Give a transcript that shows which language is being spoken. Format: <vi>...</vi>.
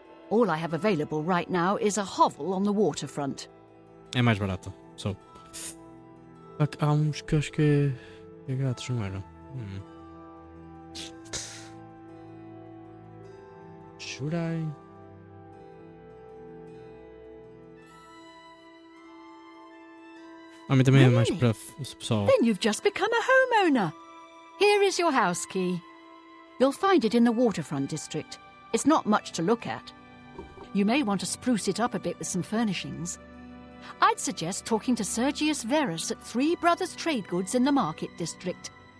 <en>All I have available right now is a hovel on the waterfront.</en> <pt>É mais barato. So. Há uns que eu acho que é grátis, não era?</pt> <en>Should I?</en> <pt>A mim também é mais para o pessoal.</pt> <en>Then you've just become a homeowner. Here is your house key. You'll find it in the waterfront district. It's not much to look at. You may want to spruce it up a bit with some furnishings. I'd suggest talking to Sergius Verus at Three Brothers Trade Goods in the Market District.</en>